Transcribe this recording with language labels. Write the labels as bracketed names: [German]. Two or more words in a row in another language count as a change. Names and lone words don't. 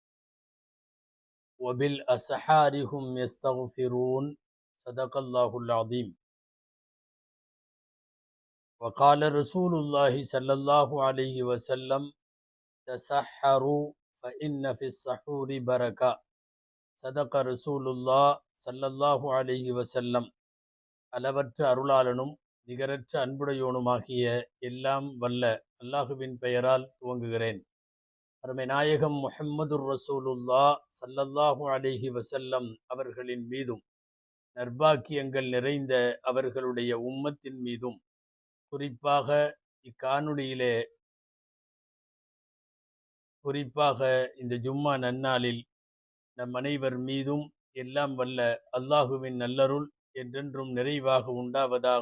[Arabic] وبالأسحار هم يستغفرون صدق الله العظيم وقال رسول الله صلى الله عليه وسلم تسحروا فإن في السحور بركة صدق رسول الله صلى الله عليه وسلم. [Tamil] அளவற்ற அருளாளனும் நிகரற்ற அன்புடையோனுமாகிய எல்லாம் வல்ல அல்லாஹுவின் பெயரால் துவங்குகிறேன். அருமை நாயகம் முஹம்மதுர் ரசூலுல்லாஹ் [Arabic] صلى الله عليه وسلم [Tamil] அவர்களின் மீதும் நற்பாக்கியங்கள் நிறைந்த அவர்களுடைய உம்மத்தின் மீதும், குறிப்பாக இந்த ஜும்மா நன்னாளில் நம் அனைவர் மீதும் எல்லாம் வல்ல அல்லாஹுவின் நல்லருள் என்றென்றும் நிறைவாக உண்டாவதாக.